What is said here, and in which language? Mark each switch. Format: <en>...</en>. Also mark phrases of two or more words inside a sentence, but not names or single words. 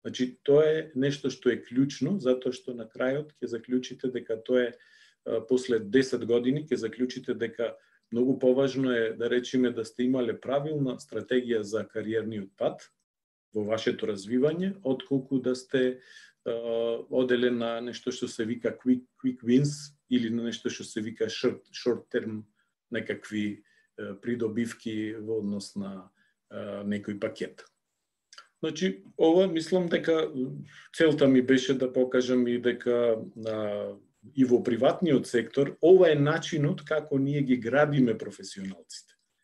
<mk>Значи, тоа е нешто што е клучно, затоа што на крајот ќе заклучите дека тоа е после 10 години, ќе заклучите дека многу поважно е, да речеме, да сте имале правилна стратегија за кариерниот пат во вашето развивање, отколку да сте оделе на нешто што се вика</mk> <en>quick wins</en> <mk>или на нешто што се вика</mk> <en>short term</en> <mk>некакви придобивки во однос на некој пакет. Значи, ова мислам дека целта ми беше да покажам и дека и во приватниот сектор ова е начинот како ние ги градиме професионалците.</mk>